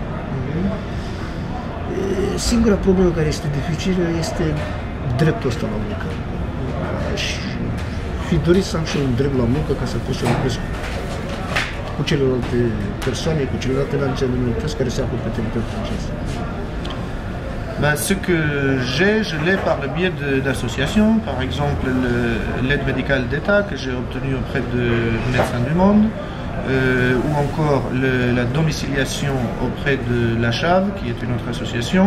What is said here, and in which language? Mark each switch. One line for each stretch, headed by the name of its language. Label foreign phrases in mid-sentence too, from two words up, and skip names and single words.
Romanian: Singura problemă care este dificilă este dreptul ăsta la muncă. Aș fi dorit să am și un drept la muncă ca să pot să lucrez cu celelalte persoane, cu celelalte naționalități care se află pe teritoriul francez.
French: Ben, ce que j'ai, je l'ai par le biais d'associations, par exemple l'aide médicale d'État que j'ai obtenue auprès de Médecins du Monde, ou encore la domiciliation auprès de la CHAV, qui est une autre association.